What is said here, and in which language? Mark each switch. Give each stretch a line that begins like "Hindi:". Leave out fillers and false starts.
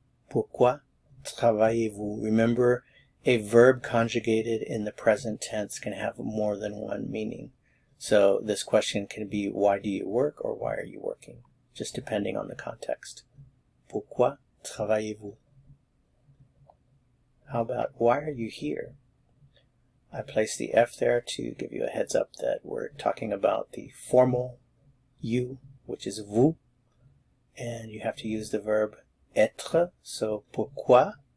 French: Pourquoi travaillez-vous?
English: Remember, a verb conjugated in the present tense can have more than one meaning. So this question can be, why do you work, or why are you working? Just depending on the context.
French: Pourquoi travaillez-vous?
English: How about, why are you here? I placed the F there to give you a heads up that we're talking about the formal you, which is vous, and you have to use the verb être, so pourquoi.